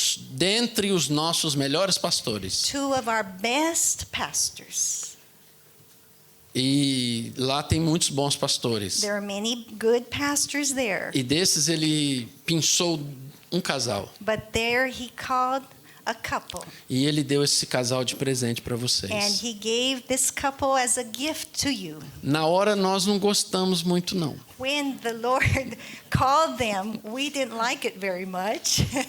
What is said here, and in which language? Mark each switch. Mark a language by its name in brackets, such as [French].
[Portuguese] dentre os nossos melhores pastores. [English] two of our best pastors. [Portuguese] E lá tem muitos bons pastores. [English] There are many good pastors there, [Portuguese] E desses ele pinçou um casal. [English] but there he called a couple, [Portuguese] E ele deu esse casal de presente para [English] and [Portuguese] vocês. [English] he gave this couple as a gift to you. [Portuguese] Na hora nós não gostamos muito não. [English] When the Lord called them, we didn't like it very much.